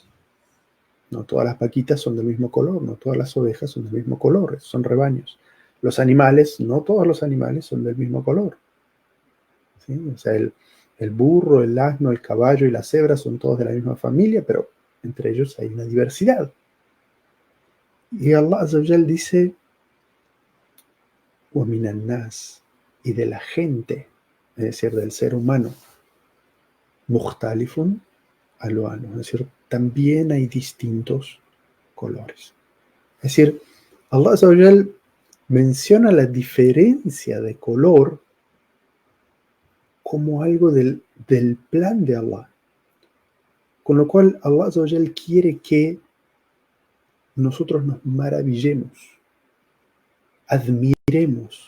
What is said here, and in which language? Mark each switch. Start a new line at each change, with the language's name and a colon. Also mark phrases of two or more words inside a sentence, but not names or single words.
Spanish: No todas las vaquitas son del mismo color, no todas las ovejas son del mismo color, son rebaños. Los animales, no todos los animales son del mismo color. ¿Sí? O sea, el burro, el asno, el caballo y la cebra son todos de la misma familia, pero entre ellos hay una diversidad.
Arabic: Y الله عز وجل dice, وَمِنَ النَّاسِ,
Spanish: y de la gente, es decir, del ser humano,
Arabic: مُخْتَلِفٌ أَلْوَانُهُ,
Spanish: es decir, también hay distintos colores. Es decir,
Arabic: الله عز وجل
Spanish: menciona la diferencia de color como algo del plan de Allah. Con lo cual,
Arabic: الله عز وجل
Spanish: quiere que nosotros nos maravillemos, admiremos.